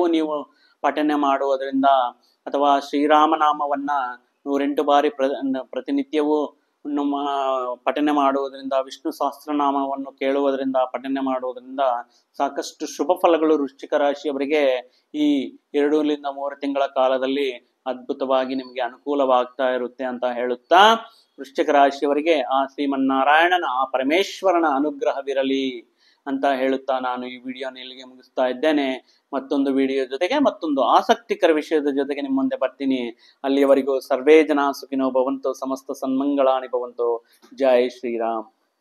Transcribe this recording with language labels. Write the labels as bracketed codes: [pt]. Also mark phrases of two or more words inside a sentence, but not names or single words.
[kn] ನೀವು ಪಠನೆ ಮಾಡುವುದರಿಂದ ಅಥವಾ ಶ್ರೀರಾಮನಾಮವನ್ನ 108 ಬಾರಿ ಪ್ರತಿನಿತ್ಯವೂ ಪಠನೆ ಮಾಡುವುದರಿಂದ, ವಿಷ್ಣು ಸಹಸ್ರನಾಮವನ್ನು ಕೇಳುವುದರಿಂದ, ಪಠನೆ ಮಾಡುವುದರಿಂದ ಸಾಕಷ್ಟು ಶುಭ ಫಲಗಳು ವೃಶ್ಚಿಕ ರಾಶಿಯವರಿಗೆ ಈ 2-3 ತಿಂಗಳ ಕಾಲದಲ್ಲಿ ಅದ್ಭುತವಾಗಿ ನಿಮಗೆ ಅನುಕೂಲವಾಗ್ತಾ ಇರುತ್ತೆ ಅಂತ ಹೇಳುತ್ತಾ, ವೃಶ್ಚಿಕ ರಾಶಿಯವರಿಗೆ ಆ ಶ್ರೀಮನ್ನಾರಾಯಣನ, ಆ ಪರಮೇಶ್ವರನ ಅನುಗ್ರಹವಿರಲಿ ಅಂತ ಹೇಳುತ್ತಾ ನಾನು ಈ ವಿಡಿಯೋನ ಇಲ್ಲಿಗೆ ಮುಗಿಸ್ತಾ ಇದ್ದೇನೆ. ಮತ್ತೊಂದು ವಿಡಿಯೋ ಜೊತೆಗೆ, ಮತ್ತೊಂದು ಆಸಕ್ತಿಕರ ವಿಷಯದ ಜೊತೆಗೆ ನಿಮ್ಮ ಮುಂದೆ ಬರ್ತೀನಿ. [sa] ಅಲ್ಲಿಯವರೆಗೂ ಸರ್ವೇ ಜನ ಸುಖಿನೋ ಭವಂತು, ಸಮಸ್ತ ಸನ್ಮಂಗಳಾನಿ ಭವಂತು. ಜೈ ಶ್ರೀರಾಮ್.